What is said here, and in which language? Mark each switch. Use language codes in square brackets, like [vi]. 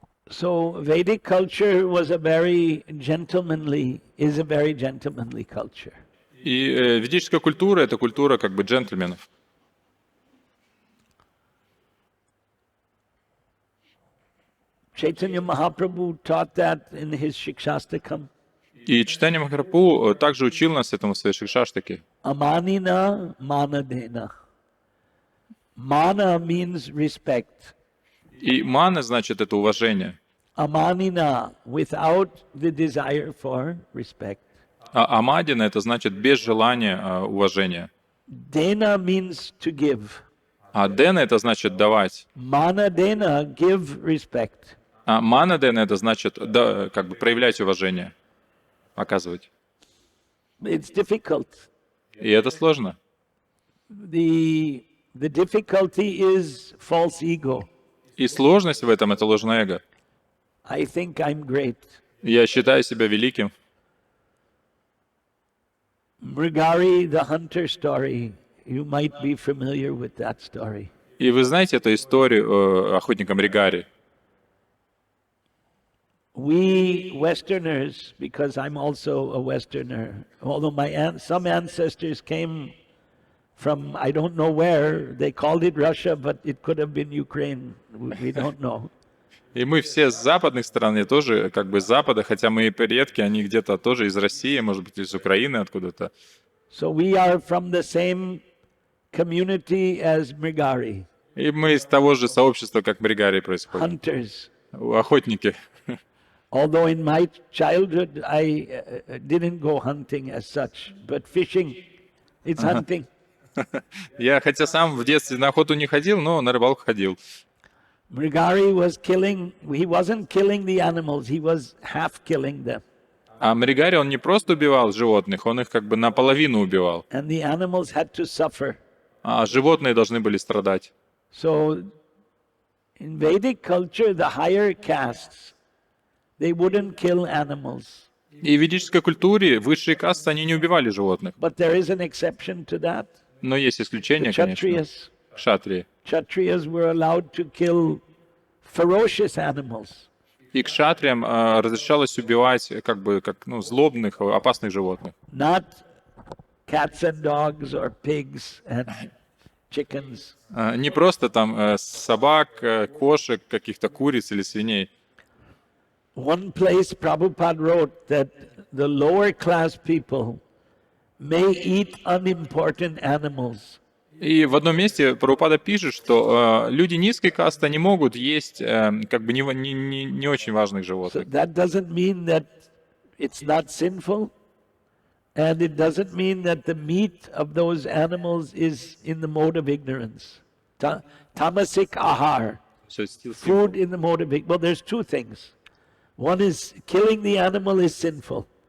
[en] So Vedic culture was a very gentlemanly culture. [ru] И ведическая культура — это культура как бы джентльменов. [en] Chaitanya Mahaprabhu taught that in his Shikshastakam. [ru] И Чайтанья Махапрабху также учил нас этому в своей Шикшаштаке. [sa] Amanina manadena. [en] Mana means respect. [ru] И мана значит это уважение. [en] Amanina, without the desire for respect. [ru] А амадина это значит без желания уважения. [en] Dena means to give. [ru] А дена это значит давать. [en] Mana dena, give respect. [ru] А мана дена это значит как бы проявлять уважение, оказывать. [en] It's difficult. [ru] И это сложно. [en] The difficulty is false ego. [ru] И сложность в этом это ложное эго. [en] I think I'm great. [ru] Я считаю себя великим. [en] Mrigari, the hunter story, you might be familiar with that story. [ru] И вы знаете эту историю охотника Мригари? [en] We Westerners, because I'm also a Westerner, although some ancestors came from I don't know where, they called it Russia, but it could have been Ukraine. We don't know. [ru] И мы все с западных стран, и тоже как бы с Запада, хотя мои предки, они где-то тоже из России, может быть, из Украины откуда-то. [en] So we are from the same community as Mrigari, [ru] И мы из того же сообщества, как Мригари происходит. [en] hunters. [ru] Охотники. [en] Although in my childhood I didn't go hunting as such, but fishing, it's hunting. [ru] Я хотя сам в детстве на охоту не ходил, но на рыбалку ходил. [en] Mrigari was killing, he wasn't killing the animals, he was half killing them. [ru] А Мригари, он не просто убивал животных, он их как бы наполовину убивал. [en] And the animals had to suffer. [ru] А животные должны были страдать. [en] So in Vedic culture, the higher castes, they wouldn't kill animals. [ru] И в ведической культуре высшие касты, они не убивали животных. [en] But there is an exception to that. [ru] Но есть исключения, [en] The [ru] конечно. [en] Kshatriyas. [ru] Кшатрии. [en] Kshatriyas were allowed to kill ferocious animals. [ru] И кшатриям разрешалось убивать как бы злобных, опасных животных. [en] Not cats and dogs or pigs and chickens. [ru] Не просто там собак, кошек, каких-то куриц или свиней. [en] One place Prabhupada wrote that the lower class people may eat unimportant animals. [ru] И в одном месте Прабхупада пишет, что люди низкой касты не могут есть как бы не очень важных [en] So [ru] животных. [en] that doesn't mean that it's not sinful, and it doesn't mean that the meat of those animals is in the mode of ignorance. [sa] Tamasic ahar, [en] So it's still food in the mode of ignorance. Well, there's two things. One is killing the animal is sinful.